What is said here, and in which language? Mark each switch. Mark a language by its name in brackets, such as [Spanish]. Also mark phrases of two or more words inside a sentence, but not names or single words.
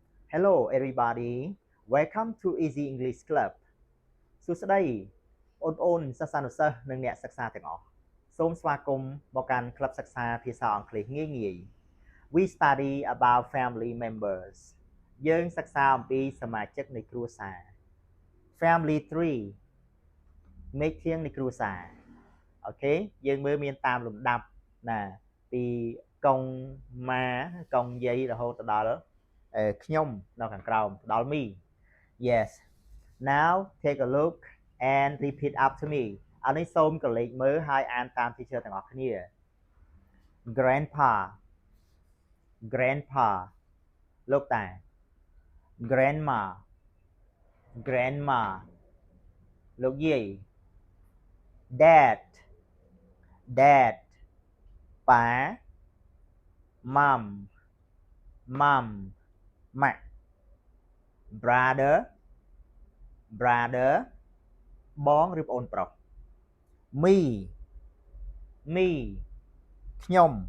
[English] Hello everybody welcome to Easy English Club [Khmer] សួស្តីអូនសិស្សានុសិស្សនិងអ្នកសិក្សាទាំងអស់សូមស្វាគមន៍មកកាន់ក្លឹបសិក្សាភាសាអង់គ្លេស ងាយៗ [English] We study about family members [Khmer] យើងសិក្សាអំពីសមាជិកនៃគ្រួសារ [English] Family tree [Khmer] មេឃធាងនៃគ្រួ សារអូខេយើងមើលមានតាមលំដាប់ណាពីកុងម៉ាកុងយាយរហូត ទៅដល់ខ្ញុំនៅខាងក្រោមដល់ [English] me yes now take a look and repeat after me [Khmer] អានេះសូមកលេចមើល ហើយអានតាម teacher ទាំងអស់គ្នា [English] grandpa grandpa [Khmer] លោកតា [English] grandma grandma លោកយាយ dad dad ប៉ា mom mom ម៉ាក់ brother brother [Khmer] បងឬប្អូនប្រុស [English] me me ខ្ញុំ